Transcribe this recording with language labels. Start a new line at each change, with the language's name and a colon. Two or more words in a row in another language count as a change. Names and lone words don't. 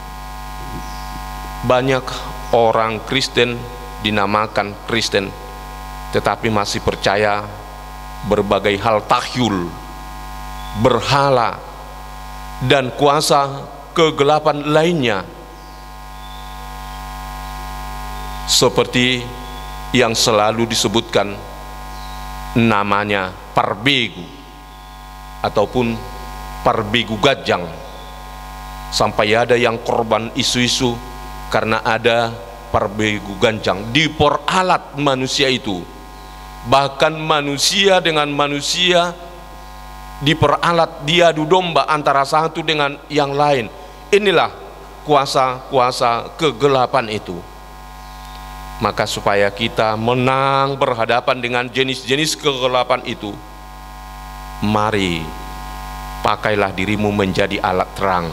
Indonesian: Banyak orang Kristen dinamakan Kristen, tetapi masih percaya berbagai hal takyul, berhala, dan kuasa kegelapan lainnya, seperti yang selalu disebutkan namanya parbegu ataupun
Batak Toba: parbegu gajang,
Indonesian: sampai ada yang korban isu-isu karena ada
Batak Toba: parbegu gajang
Indonesian: diperalat manusia itu. Bahkan manusia dengan manusia diperalat, diadu domba antara satu dengan yang lain. Inilah kuasa-kuasa kegelapan itu. Maka supaya kita menang berhadapan dengan jenis-jenis kegelapan itu, mari pakailah dirimu menjadi alat terang.